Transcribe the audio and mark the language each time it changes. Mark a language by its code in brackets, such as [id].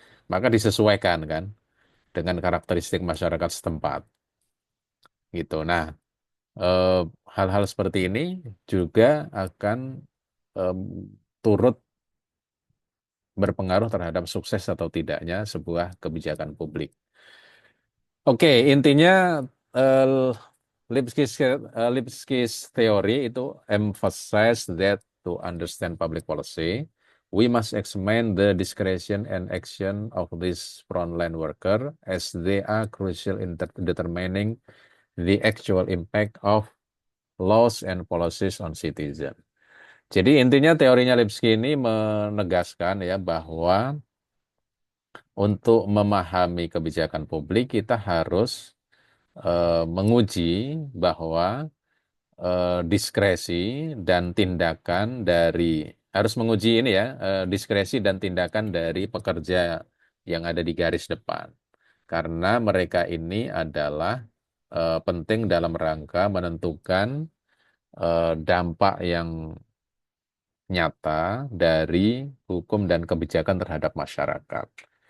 [id] Maka disesuaikan kan dengan karakteristik masyarakat setempat gitu. Nah, eh, hal-hal seperti ini juga akan em, turut berpengaruh terhadap sukses atau tidaknya sebuah kebijakan publik. [en] Oke, intinya eh, Lipski's theory itu emphasize that to understand public policy, we must examine the discretion and action of these frontline worker as they are crucial in determining the actual impact of laws and policies on citizen. [id] Jadi intinya teorinya Lipski ini menegaskan ya bahwa untuk memahami kebijakan publik kita harus menguji bahwa diskresi dan tindakan dari harus menguji ini ya diskresi dan tindakan dari pekerja yang ada di garis depan karena mereka ini adalah penting dalam rangka menentukan dampak yang nyata dari hukum dan kebijakan terhadap masyarakat.